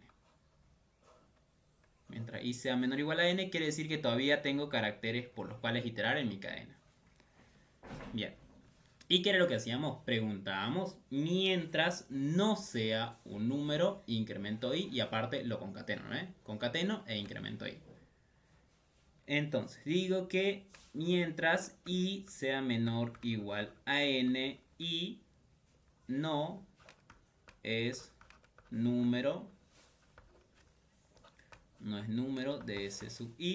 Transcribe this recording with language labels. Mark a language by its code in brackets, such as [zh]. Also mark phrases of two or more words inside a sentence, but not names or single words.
[es] Mientras i sea menor o igual a n, quiere decir que todavía tengo caracteres por los cuales iterar en mi cadena. Bien. ¿Y qué era lo que hacíamos? Preguntábamos mientras no sea un número, incremento i y aparte lo concateno, ¿no? Concateno e incremento i. Entonces digo que mientras i sea menor o igual a n y no es número, no es número de S sub i.